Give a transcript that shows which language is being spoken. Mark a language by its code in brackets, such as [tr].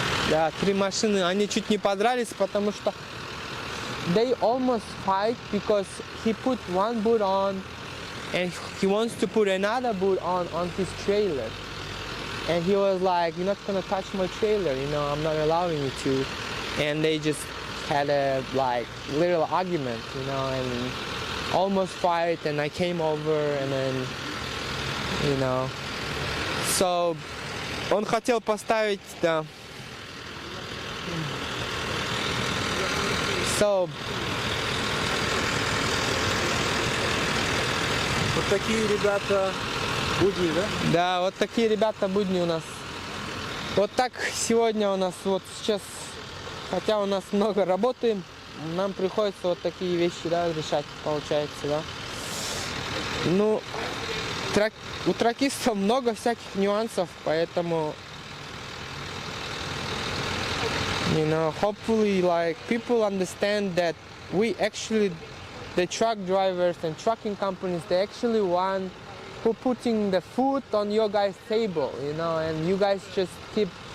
[ru] да, 3 машины, они чуть не подрались, потому что [en] they almost fight because he put one boot on and he wants to put another boot on his trailer. And he was like, you're not gonna touch my trailer, you know, I'm not allowing you to. And they just had a like little argument, you know, and almost fight, and I came over and then, you know. [ru] So он хотел поставить, да. [en] So [ru] Вот такие ребята будни, да? да, вот такие ребята будни у нас. Вот так сегодня у нас вот сейчас, хотя у нас много работы, нам приходится вот такие вещи, да, решать, получается, да. Ну, у тракистов много всяких нюансов, поэтому, [en] you know, hopefully, like, people understand that we actually, the truck drivers and trucking companies, they actually want who putting the food on your guys' table, you know, and you guys just keep,